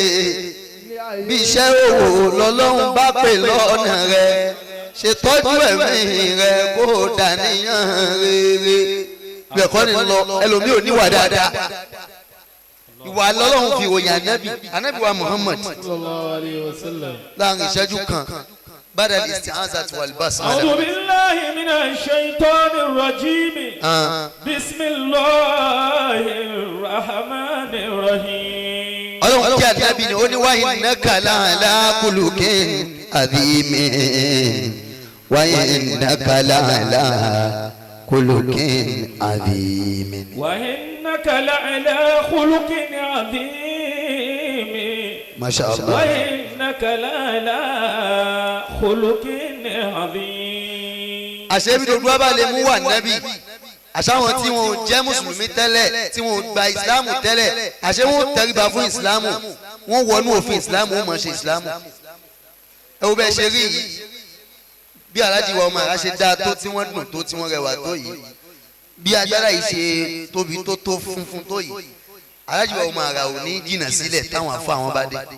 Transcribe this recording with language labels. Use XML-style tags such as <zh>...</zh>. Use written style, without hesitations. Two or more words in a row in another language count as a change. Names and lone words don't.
<yo>bí iṣẹ́ òwò lọ́lọ́run bá pè lọ́nà rẹ̀ ṣètọ́jú ẹ̀mí rẹ̀ kó dàníyàn rere bí ẹ̀kọ́ ni lọ ẹlòmíì ò níwà dáadáa ìwà lọ́lọ́run fi ròyìn ànábì wa Muhammad láàrin ìṣẹ́jú kan</yo> <ar>بعد الاستعاذة والبسملة أعوذ بالله من الشيطان الرجيم بسم الله الرحمن الرحيم</ar> <yo>ọlọ́run kí ànábì ni ó ní</yo> <ar>و إنك لعلى خلق عظيم و إنك لعلى خلق عظيم. و إنك لعلى خلق عظيم. ما شاء الله. و إنك لعلى خلق عظيم.</ar> <yo>àṣebí tó dúró bá lè mú wà nábì àṣàwọn tí wọn ò jẹ́ mùsùlùmí tẹ́lẹ̀ tí wọn ò gba ìsìláàmù tẹ́lẹ̀ àṣẹ wọn ò tẹríba fún ìsìláàmù wọn wọnú òfin ìsìláàmù wọn mọ̀ ṣe ìsìláàmù. ẹ wo bẹ́ẹ̀ ṣe rí yìí bí aláàjì wa ọmọ àrà ṣe dáa tó tí wọ́n dùn tó tí wọ́n rẹwà tó yìí bí agbára yìí ṣe tóbi tó tó funfun tó yìí aláàjì wa ọmọ àrà ò ní jìnnà sílẹ̀ táwọn afọ àwọn bá dé.</yo>